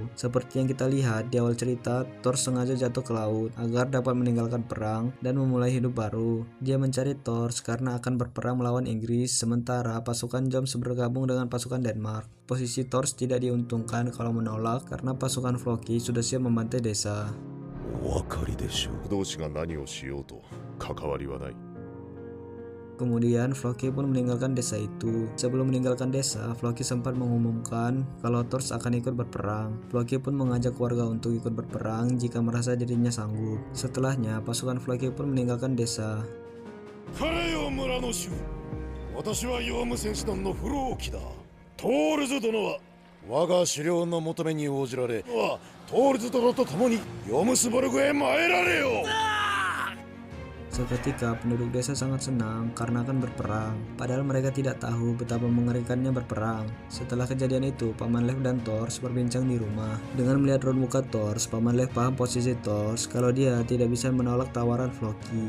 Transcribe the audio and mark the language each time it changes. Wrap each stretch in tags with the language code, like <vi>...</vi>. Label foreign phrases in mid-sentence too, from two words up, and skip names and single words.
<id>Seperti yang kita lihat di awal cerita, Thor sengaja jatuh ke laut agar dapat meninggalkan perang dan memulai hidup baru. Dia mencari Thor karena akan berperang melawan Inggris, sementara pasukan Joms bergabung dengan pasukan Denmark. Posisi Thor tidak diuntungkan kalau menolak karena pasukan Floki sudah siap membantai desa.</id> <ja>お分かりでしょう。同志が何をしようと関わりはない。</ja> <id>Kemudian Floki pun meninggalkan desa itu. Sebelum meninggalkan desa, Floki sempat mengumumkan kalau Thors akan ikut berperang. Floki pun mengajak warga untuk ikut berperang jika merasa dirinya sanggup. Setelahnya, pasukan Floki pun meninggalkan desa.</id> <ja>彼よ村の主、私はヨウム戦士団のフローキだ。トールズ殿は我が狩猟の求めに応じられ、トールズ殿と共にヨムスボルグへ参られよ。</ja> <id>Seketika penduduk desa sangat senang karena akan berperang, padahal mereka tidak tahu betapa mengerikannya berperang. Setelah kejadian itu, Paman Lev dan Thors berbincang di rumah. Dengan melihat raut muka Thors, Paman Lev paham posisi Thors kalau dia tidak bisa menolak tawaran Floki.</id>